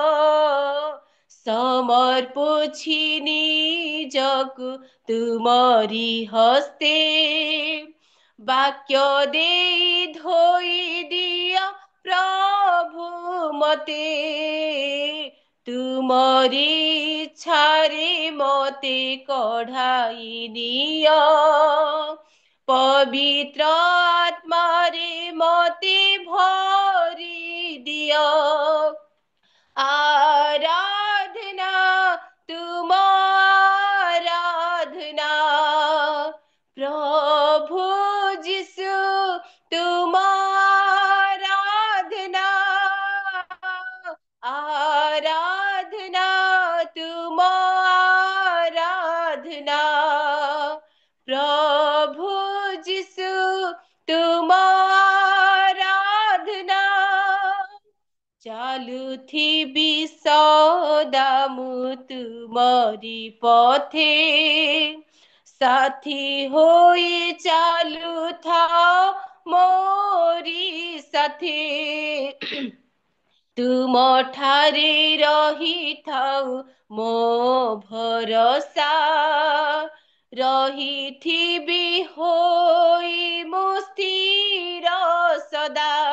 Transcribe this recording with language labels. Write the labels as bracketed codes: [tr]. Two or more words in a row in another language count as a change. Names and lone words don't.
[or] समर्पुछि ନିଜକୁ ତୁମରି ହସ୍ତେ, ବାକ୍ୟ ଦେଇ ଧୋଇ ଦିଅ ପ୍ରଭୁ ମତେ, ତୁମରି ଇଚ୍ଛାରେ ମତେ କଢାଇ ଦିଅ, ପବିତ୍ର ଆତ୍ମାରେ ମତେ ଭରି ଦିଅ। [hi] आराधना तुम आराधना, प्रभु जिसु तुम आराधना, आराधना तुम आराधना, प्रभु जिसु तुम आराधना। [or] ଚାଲୁଥିବି ସଦା ମୁଁ ତୁମରି ପଥେ, ସାଥୀ ହୋଇ ଚାଲୁଥାଅ ମୋରି ସାଥେ, ତୁମ ଠାରେ ରହିଥାଉ ମୋ ଭରସା, ରହିଥିବି ହୋଇ ମୁଁ ସ୍ଥିର ସଦା,